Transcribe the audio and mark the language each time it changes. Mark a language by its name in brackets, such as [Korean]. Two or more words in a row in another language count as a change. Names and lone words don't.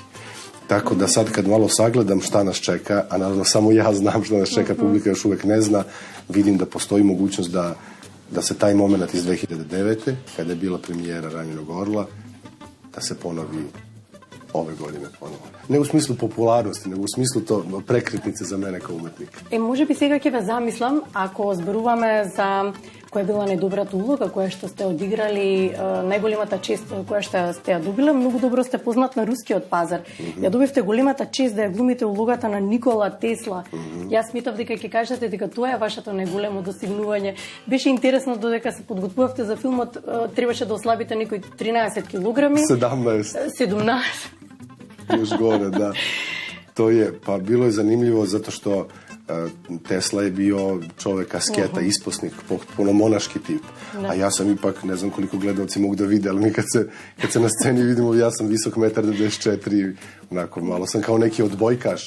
[Serbian] Tako da sad kad malo sagledam šta nas čeka, a naravno samo ja znam šta nas čeka, publika još uvek ne zna, vidim da postoji mogućnost da se taj moment iz 2009. kada je bila premijera Ranjenog orla, da se ponovi ove godine ponovo. Не у смислу популарности, него у смислу то пrekretnice за мене како уметник. [Macedonian] Може би сега ќе ве замислам, ако зборуваме за која била најдобрата улога која што сте одиграли, најголемата чест која што сте ја добила? Многу добро сте познат на рускиот пазар. Ја добивте големата чест да ја глумите улогата на Никола Тесла. Јас мислев дека ќе кажете дека тоа е вашето најголемо достигнување. Беше интересно додека се подготвувавте за филмот, требаше да ослабите некои 13 килограми. [Serbian] 17. Još gore, da. To je, pa bilo je zanimljivo zato što Tesla je bio čovek asketa, isposnik, potpuno monaški tip. A ja sam ipak, ne znam koliko gledalci mogu da vide, ali mi kad se na sceni vidimo, ja sam visok 1,94 m, onako malo sam kao neki odbojkaš.